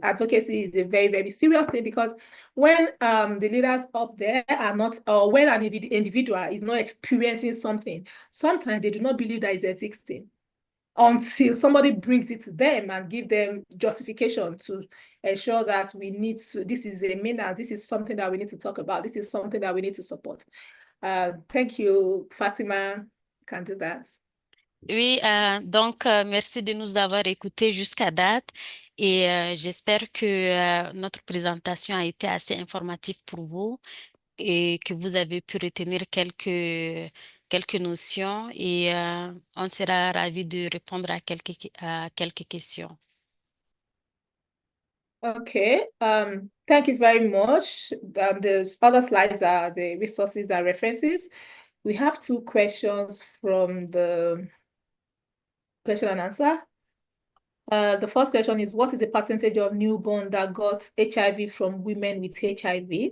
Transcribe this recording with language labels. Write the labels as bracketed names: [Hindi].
[English] Advocacy is a very, very serious thing, because when the leaders up there are not, or when an individual is not experiencing something, sometimes they do not believe that it's existing until somebody brings it to them and give them justification to ensure that we need to, this is a menace, this is something that we need to talk about, this is something that we need to support. Thank you, Fatima. You can do that. [French] Oui, donc merci de nous avoir écoutés jusqu'à date et j'espère que notre présentation a été assez informative pour vous et que vous avez pu retenir quelques notions et on sera ravis de répondre à quelques questions. [English] Okay, thank you very much. The other slides are the resources and references. We have 2 questions from the question and answer. The first question is, what is the percentage of newborn that got HIV from women with HIV?